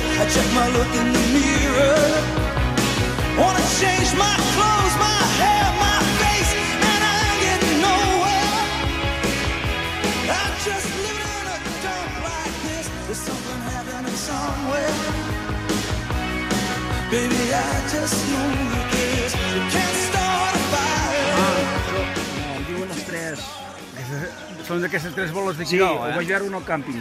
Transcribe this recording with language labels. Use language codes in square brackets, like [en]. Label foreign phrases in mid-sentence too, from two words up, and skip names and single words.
[en] I check my look in the mirror. Wanna change my clothes, my hair, my face, and I ain't getting nowhere. I just live in a dump like this. There's something happening somewhere. Baby, I just know that this can't start a fire. [ca] Diuen els tres. Són d'aquestes tres boles de Quiró, ho vaig veure al càmping.